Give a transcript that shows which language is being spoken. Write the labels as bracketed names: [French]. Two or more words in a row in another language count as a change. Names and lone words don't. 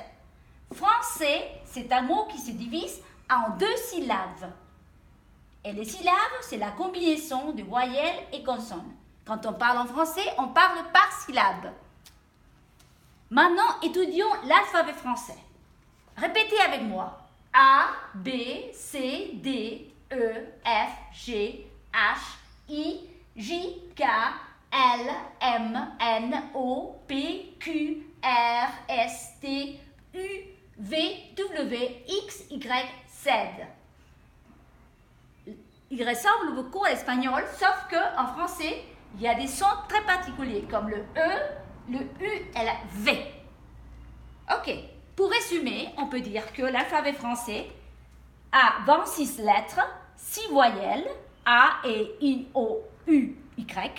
[French] Français, c'est un mot qui se divise en 2 syllabes. Et les syllabes, c'est la combinaison de voyelles et consonnes. Quand on parle en français, on parle par syllabe. Maintenant, étudions l'alphabet français. Répétez avec moi. A, B, C, D, E, F, G, H, I, J, K, L, M, N, O, P, Q, R, S, T, U, V, W, X, Y, Z. Il ressemble beaucoup à l'espagnol, sauf qu'en français, il y a des sons très particuliers, comme le E, le U et le V. Ok, pour résumer, on peut dire que l'alphabet français a 26 lettres, 6 voyelles, A, E, I, O, U, Y.